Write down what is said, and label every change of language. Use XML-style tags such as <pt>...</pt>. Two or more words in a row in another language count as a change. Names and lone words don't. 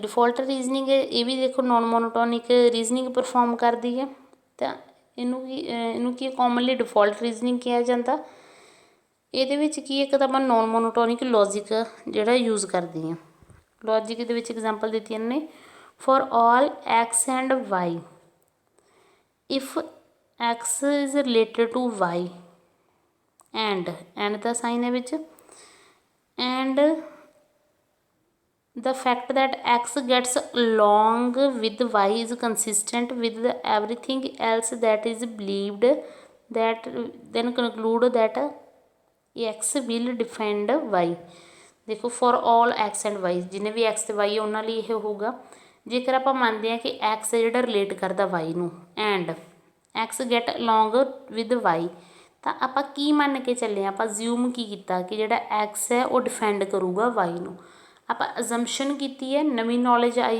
<en>default reasoning</en> <pa>ਇਹ ਵੀ ਦੇਖੋ</pa> <en>non monotonic reasoning perform</en> <pa>ਕਰਦੀ ਹੈ। ਤਾਂ ਇਹਨੂੰ ਕੀ</pa> <en>commonly default reasoning</en> <pa>ਕਿਹਾ ਜਾਂਦਾ। ਇਹਦੇ ਵਿੱਚ ਕੀ ਇੱਕ ਤਾਂ ਆਪਾਂ</pa> <en>non monotonic logic</en> <pa>ਜਿਹੜਾ ਯੂਜ਼ ਕਰਦੇ ਹਾਂ। ਲੌਜਿਕ ਦੇ ਵਿੱਚ ਐਗਜ਼ਾਮਪਲ ਦਿੱਤੀਆਂ ਨੇ,</pa> <en>for all x and y, if x is related to y and</en> <pa>ਦਾ ਸਾਈਨ ਹੈ ਵਿੱਚ,</pa> <en>and the fact that x gets along with y is consistent with everything else that is believed, that then conclude that x will defend y। ਦੇਖੋ ਫॉर all x and y,</en> <pa>ਜਿੰਨੇ ਵੀ x ਅਤੇ y ਉਹਨਾਂ ਲਈ ਇਹ ਹੋਊਗਾ। ਜੇਕਰ ਆਪਾਂ ਮੰਨਦੇ ਹਾਂ ਕਿ x ਜਿਹੜਾ ਰਿਲੇਟ ਕਰਦਾ y ਨੂੰ,</pa> <en>and x get along with y,</en> <pa>ਤਾਂ ਆਪਾਂ ਕੀ ਮੰਨ ਕੇ ਚੱਲੇ ਹਾਂ, ਆਪਾਂ ਜ਼ਿਊਮ ਕੀ ਕੀਤਾ ਕਿ ਜਿਹੜਾ x ਹੈ ਉਹ ਡਿਫੈਂਡ ਕਰੂਗਾ y ਨੂੰ। ਆਪਾਂ ਅਜ਼ੰਪਸ਼ਨ ਕੀਤੀ ਹੈ, ਨਵੀਂ ਨੌਲੇਜ ਆਈ।</pa>